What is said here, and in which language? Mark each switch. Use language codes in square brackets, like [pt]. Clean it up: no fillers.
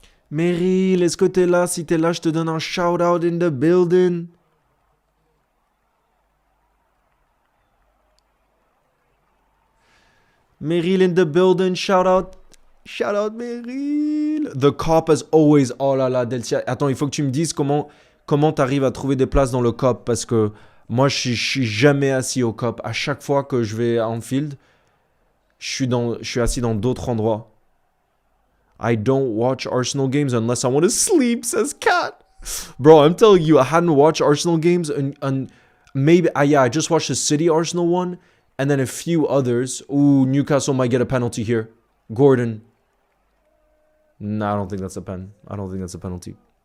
[fr] Meryl, est-ce que t'es là? Si t'es là, je te donne un [en] shout out in the building. Meryl in the building, shout out. Shout out Meryl. The cop as always. [fr] Oh là là, [en] Delcia. [fr] Attends, il faut que tu me dises comment t'arrives à trouver des places dans le cop parce que moi je suis jamais assis au cop. À chaque fois que je vais à Anfield, je suis assis dans d'autres endroits. [en] I don't watch Arsenal games unless I want to sleep, says Kat. Bro, I'm telling you, I hadn't watched Arsenal games and maybe, I just watched the City Arsenal one and then a few others. Ooh, Newcastle might get a penalty here. Gordon. Nah, I don't think that's a pen. I don't think that's a penalty.